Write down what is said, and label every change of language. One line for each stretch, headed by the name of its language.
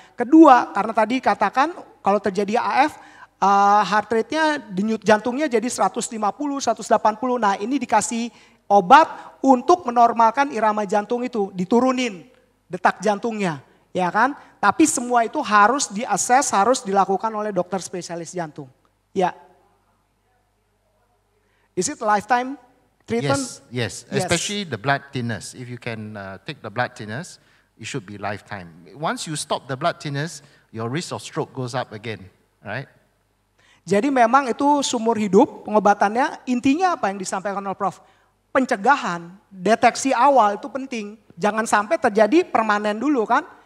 Indonesian: Kedua, karena tadi katakan kalau terjadi AF, heart rate-nya, denyut jantungnya jadi 150, 180, nah ini dikasih obat untuk menormalkan irama jantung itu, diturunin detak jantungnya, ya kan? Tapi semua itu harus diakses, harus dilakukan oleh dokter spesialis jantung. Ya.
English: Is it lifetime treatment? Yes. Especially the blood thinners. If you can take the blood thinners, it should be lifetime. Once you stop the blood thinners, your risk of stroke goes up again, right?
Indonesian: Jadi memang itu seumur hidup pengobatannya, intinya apa yang disampaikan oleh Prof? Pencegahan, deteksi awal itu penting. Jangan sampai terjadi permanen dulu kan.